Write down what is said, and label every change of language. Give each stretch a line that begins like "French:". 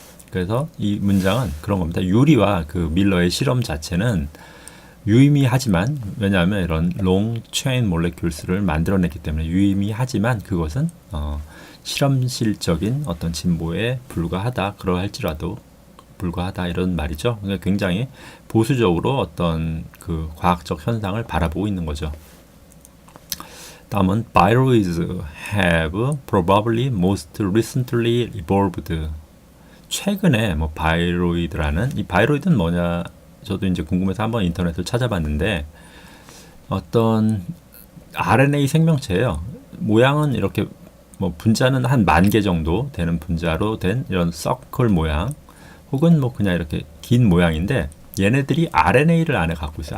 Korean: 그래서 이 문장은 그런 겁니다. 유리와 그 밀러의 실험 자체는 유의미하지만, 왜냐하면 이런 롱 체인 몰레큘스를 만들어냈기 때문에 유의미하지만 그것은 실험실적인 어떤 진보에 불과하다. 그러할지라도 불과하다, 이런 말이죠. 그러니까 굉장히 보수적으로 어떤 그 과학적 현상을 바라보고 있는 거죠. 다음은
English: Bioroids have probably most recently evolved.
Korean: 최근에 뭐 바이로이드라는, 이 바이로이드는 뭐냐, 저도 이제 궁금해서 한번 인터넷을 찾아봤는데 어떤 RNA 생명체예요. 모양은 이렇게 뭐 분자는 한 10,000개 정도 되는 분자로 된 이런 서클 모양, 혹은 뭐 그냥 이렇게 긴 모양인데 얘네들이 RNA를 안에 갖고 있어요.